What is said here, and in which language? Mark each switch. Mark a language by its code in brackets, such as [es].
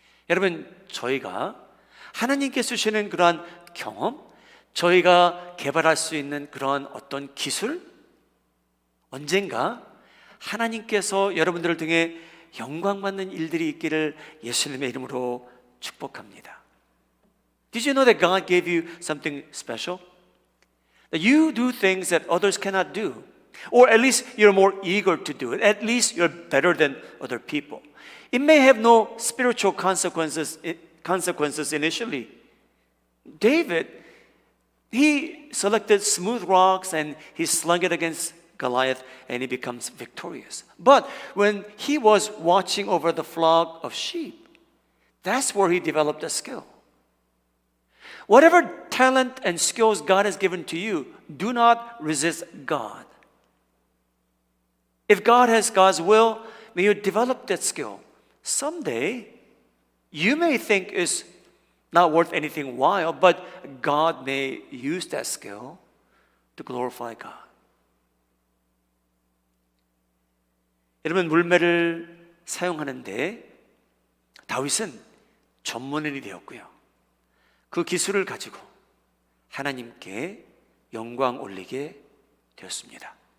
[ko] 여러분, 저희가 하나님께서 주시는 그러한 경험, 저희가 개발할 수 있는 그런 어떤 기술, 언젠가 하나님께서 여러분들을 통해 영광받는 일들이 있기를 예수님의 이름으로 축복합니다. [en] Did you know that God gave you something special? That you do things that others cannot do, or at least you're more eager to do it. At least you're better than other people. It may have no spiritual consequences initially. David, he selected smooth rocks and he slung it against Goliath and he becomes victorious. But when he was watching over the flock of sheep, that's where he developed a skill. Whatever talent and skills God has given to you, do not resist God. If God has God's will, may you develop that skill. Someday, you may think it's not worth anything while, but God may use that skill to glorify God. [ko] 여러분, 물매를 사용하는데 다윗은 전문인이 되었고요, 그 기술을 가지고 하나님께 영광 올리게 되었습니다.